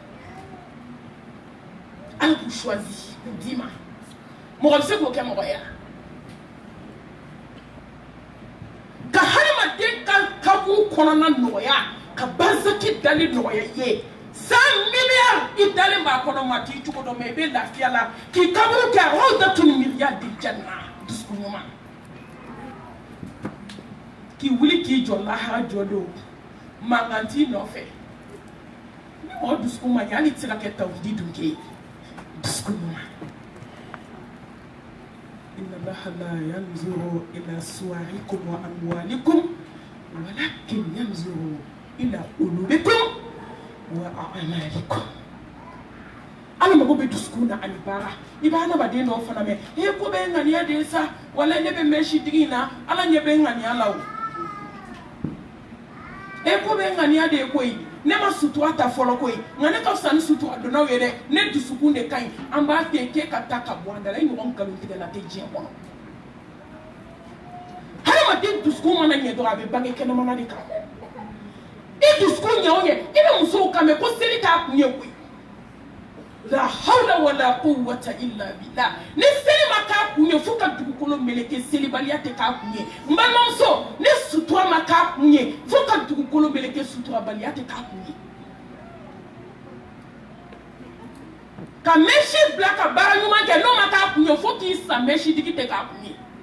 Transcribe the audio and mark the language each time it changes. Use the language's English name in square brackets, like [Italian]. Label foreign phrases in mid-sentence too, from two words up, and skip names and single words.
[Bambara] ala b'u choisi k'u d'i ma mɔgɔ bɛ se k'o kɛ mɔgɔ ye ka hadamaden ka kaburu kɔnɔna nɔgɔya ka bazaki dali nɔgɔya i ye 100 milliards i dalen b'a kɔnɔ ma t'i cogo dɔn mɛ i bɛ lafiya la k'i kaburu kɛ rawdatun milliard di janna dusukun ɲuman k'i wuli k'i jɔ lahara jɔ don mankan t'i nɔfɛ ni mɔgɔ dusukun ma ɲɛ hali i tɛ se ka kɛ tawhidi dun kɛ dusukun ɲuman [Arabic] إن الله لا ينظر إلى صوركم وأموالكم ولكن ينظر إلى قلوبكم وأعمالكم [Bambara] ala mago bɛ dusukun na ani baara i b'a adamaden dɔw fana mɛn ko bɛ n ŋaniya de sa wala ne bɛ mɛn sitigi in na ala ɲɛ bɛ n ŋaniya la o ko bɛ n ŋaniya de ye koyi ne ma sutura ta fɔlɔ koyi nka ne ka fisa ni sutura donnaw ye dɛ ne dusukun de ka ɲi an b'a fɛ k'e ka taa ka bɔ an da la i ɲɔgɔn nkalontigɛla tɛ diɲɛ kɔnɔ hadamaden dusukun mana ɲɛ dɔrɔn a bɛ bange kɛnɛmana de kan i dusukun ɲɛ o ɲɛ i bɛ musow kan mɛn ko seli t'a kun ye koyi [Arabic] لا حول ولا قوة إلا بالله [Bambara] ni seli ma k'a kun ye fo ka dugukolo meleke selibaliya tɛ k'a kun ye n balimamuso ni sutura ma k'a kun ye fo ka dugukolo meleke suturabaliya tɛ k'a kun ye ka mɛsi bila ka baara ɲuman kɛ n'o ma k'a kun ye fo k'i sa mɛsitigi tɛ k'a kun ye